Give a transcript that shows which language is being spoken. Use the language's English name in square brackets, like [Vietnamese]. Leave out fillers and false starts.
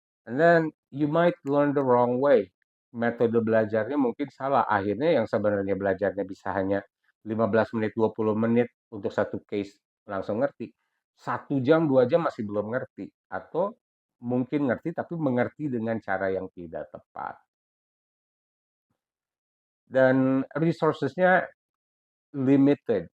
[English] And then you might learn the wrong way. [Indonesian] Metode belajarnya mungkin salah. Akhirnya yang sebenarnya belajarnya bisa hanya 15 menit, 20 menit untuk satu case langsung ngerti. 1 jam, 2 jam masih belum ngerti. Atau mungkin ngerti tapi mengerti dengan cara yang tidak tepat. Dan resourcesnya limited.